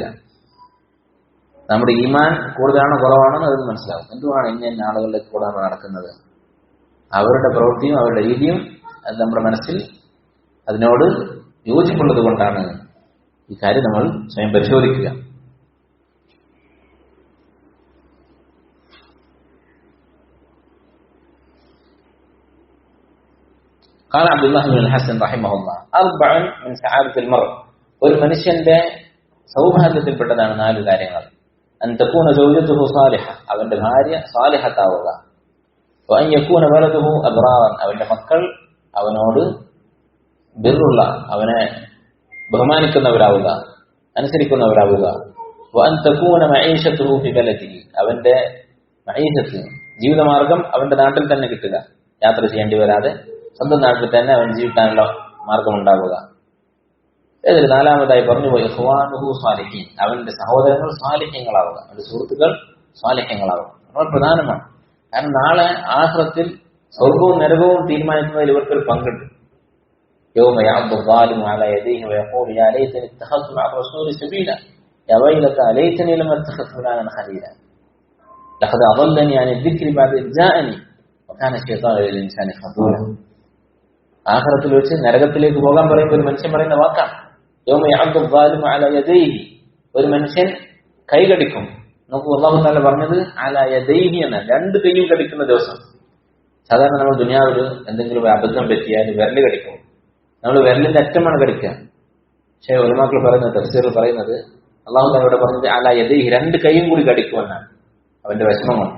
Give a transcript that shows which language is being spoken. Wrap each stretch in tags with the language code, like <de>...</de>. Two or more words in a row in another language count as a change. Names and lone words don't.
<ml>നമ്മുടെ ഈമാൻ കൂടുതലാണോ കുറവാണോ അതൊന്ന് മനസ്സിലാവും. എന്തുവാണ് ഇന്ന ആളുകളുടെ കൂടെ നമ്മൾ നടക്കുന്നത്? അവരുടെ പ്രവൃത്തിയും അവരുടെ രീതിയും അത് നമ്മുടെ മനസ്സിൽ അതിനോട് യോജിപ്പുള്ളത് കൊണ്ടാണ്. ഈ കാര്യം നമ്മൾ സ്വയം പരിശോധിക്കുക.</ml> <ar>قال عبد الله بن الحسن رحمه الله أربع من سعادة المرء</ar> <ml>ഒരു മനുഷ്യന്റെ സൗഭാഗ്യത്തിൽപ്പെട്ടതാണ് 4 കാര്യങ്ങൾ.</ml> <ar>أن تكون زوجته صالحة</ar> <ml>അവന്റെ ഭാര്യ സാലിഹത്താവുക.</ml> <ar>وأن يكون ولده أبرارا</ar> <ml>അവന്റെ മക്കൾ അവനോട് ബിറുള്ള, അവനെ ബഹുമാനിക്കുന്നവരാവുക, അനുസരിക്കുന്നവരാവുക.</ml> <ar>وأن تكون معيشته في بلده</ar> <ml>അവന്റെ മഈശത്ത്, ജീവിതമാർഗം അവന്റെ നാട്ടിൽ തന്നെ കിട്ടുക, യാത്ര ചെയ്യേണ്ടി വരാതെ സ്വന്തം നാട്ടിൽ തന്നെ അവൻ ജീവിക്കാനുള്ള മാർഗമുണ്ടാവുക. ഇതിൽ 4-മതായി പറഞ്ഞു</ml> <ar>إخوانه صالحين</ar> <ml>അവന്റെ സഹോദരങ്ങൾ സാലിഹ്യങ്ങളാവുക, അവന്റെ സുഹൃത്തുക്കൾ സാലിഹ്യങ്ങളാവുക. വളരെ പ്രധാനമാണ്. കാരണം നാളെ ആഖിറത്തിൽ സ്വർഗവും നരകവും തീരുമാനിക്കുന്നതിൽ ഇവർക്കൊരു പങ്കുണ്ട്.</ml> <ar>يوم يعض الظالم على يديه ويقول يا ليتني اتخذت مع الرسول سبيلا يا ويلتى ليتني لم اتخذ فلانا خليلا لقد اضلني عن الذكر بعد إذ جاءني وكان الشيطان للإنسان خذولا.</ar> <ml>ആഖിറത്തിൽ വെച്ച് നരകത്തിലേക്ക് പോകാൻ പറയുമ്പോൾ ഒരു മനുഷ്യൻ പറയുന്ന വാക്കാണ്</ml> <ar>يوم يعض الظالم على يديه.</ar> <ml>ഒരു മനുഷ്യൻ കൈ കടിക്കും. നോക്കൂ, അല്ലാഹു തആല പറഞ്ഞത്</ml> <ar>على يديه</ar> <ml>എന്ന, 2 കൈയും കടിക്കുന്ന ദിവസം. സാധാരണ നമ്മൾ ദുനിയാവിൽ എന്തെങ്കിലും അബദ്ധം പറ്റിയാൽ വിരല് കടിക്കും, നമ്മൾ വിരലിന്റെ അറ്റമാണ് കടിക്കുക. പക്ഷേ ഉലമാക്കൾ പറയുന്നത്, തഫ്സീറിൽ പറയുന്നത് അല്ലാഹു തആല ഇവിടെ പറഞ്ഞത്</ml> <ar>على يديه</ar> <ml>2 കൈയും കൂടി കടിക്കുമെന്നാണ് അവന്റെ വിഷമം കൊണ്ട്.</ml>